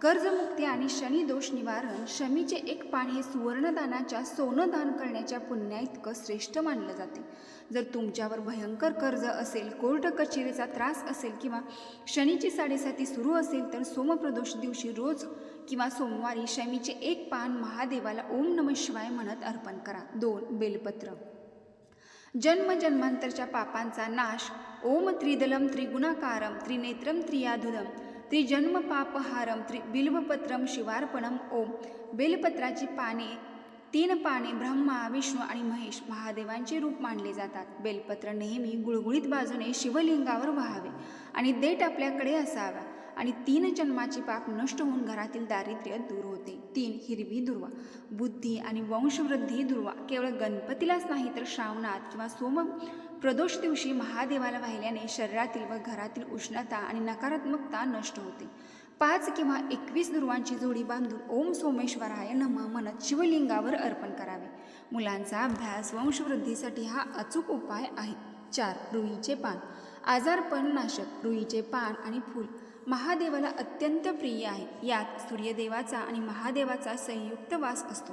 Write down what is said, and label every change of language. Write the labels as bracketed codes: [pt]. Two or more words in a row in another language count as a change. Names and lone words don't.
[mr] कर्जमुक्ती आणि शनी दोष निवारण. शमीचे एक पान हे सुवर्णदानाच्या सोनं दान करण्याच्या पुण्याइतकं श्रेष्ठ मानलं जाते. जर तुमच्यावर भयंकर कर्ज असेल, कोर्ट कचेरीचा त्रास असेल किंवा शनीची साडेसाती सुरू असेल तर सोमप्रदोष दिवशी रोज किंवा सोमवारी शमीचे एक पान महादेवाला [sa] ओम नमः शिवाय [mr] म्हणत अर्पण करा. 2. बेलपत्र. जन्मजन्मांतरच्या पापांचा नाश. [sa] ओम त्रिदलम त्रिगुणाकारम त्रिनेत्रम त्रियाधुदम त्रिजन्म पापहारम बिल्वपत्रम शिवार्पणम. [mr] ओम. बेलपत्राची पाने 3 पाने ब्रह्मा, विष्णू आणि महेश महादेवांचे रूप मानले जातात. बेलपत्र नेहमी गुळगुळीत बाजूने शिवलिंगावर व्हावे आणि देठ आपल्याकडे असावा आणि 3 जन्माचे पाप नष्ट होऊन घरातील दारिद्र्य दूर होते. 3. हिरवी दुर्वा. बुद्धी आणि वंशवृद्धी दुर्वा केवळ गणपतीलाच नाही तर श्रावणात किंवा सोम प्रदोष दिवशी महादेवाला वाहिल्याने शरीरातील व घरातील उष्णता आणि नकारात्मकता नष्ट होते. 5 किंवा 21 दुर्वांची जोडी बांधून [sa] ओम सोमेश्वराय नमः [mr] म्हणत शिवलिंगावर अर्पण करावे. मुलांचा अभ्यास वंशवृद्धीसाठी हा अचूक उपाय आहे. 4. रुईचे पान. आजारपण नाशक. रुईचे पान आणि फूल महादेवाला अत्यंत प्रिय आहे. यात सूर्यदेवाचा आणि महादेवाचा संयुक्त वास असतो.